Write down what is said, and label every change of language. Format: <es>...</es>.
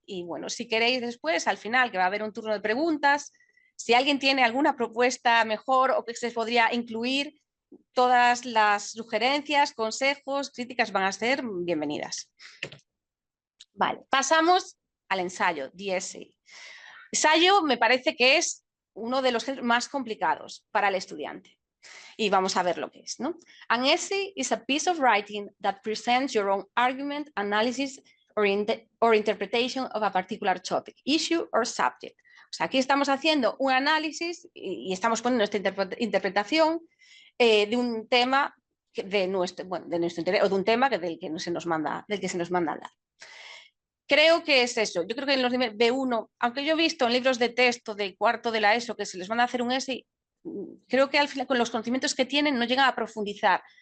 <es>Y bueno, si queréis después, al final, que va a haber un turno de preguntas, si alguien tiene alguna propuesta mejor o que se podría incluir, todas las sugerencias, consejos, críticas van a ser bienvenidas. Vale, pasamos al ensayo,</es> <en>the essay.</en> <es>Ensayo me parece que es uno de los más complicados para el estudiante. Y vamos a ver lo que es, ¿no?</es> <en>An essay is a piece of writing that presents your own argument, analysis, or interpretation of a particular topic, issue, or subject.</en> <es>O sea, aquí estamos haciendo un análisis y estamos poniendo esta interpretación de un tema de nuestro interés, o de un tema del que se nos manda hablar. Creo que es eso. Yo creo que en los niveles B1, aunque yo he visto en libros de texto de cuarto de la ESO que se les van a hacer un essay, creo que al final con los conocimientos que tienen no llegan a profundizar.</es>